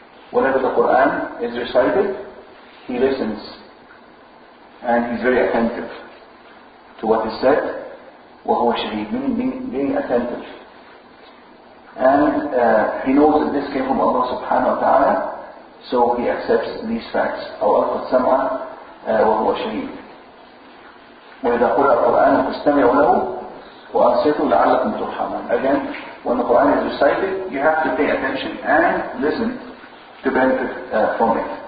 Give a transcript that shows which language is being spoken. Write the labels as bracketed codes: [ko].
[en] Whenever the Quran is recited, he listens and he's very attentive to what is said. [ar] وهو شهيد, [en] meaning being attentive. And he knows that this came from Allah subhanahu wa ta'ala, so he accepts these facts. [ar] أو ألقى السمع وهو شهيد. وإذا قرأ القرآن فاستمعوا له وأنصتوا لعلكم ترحمون. [en] Again, when the Quran is recited, you have to pay attention and listen to benefit from it.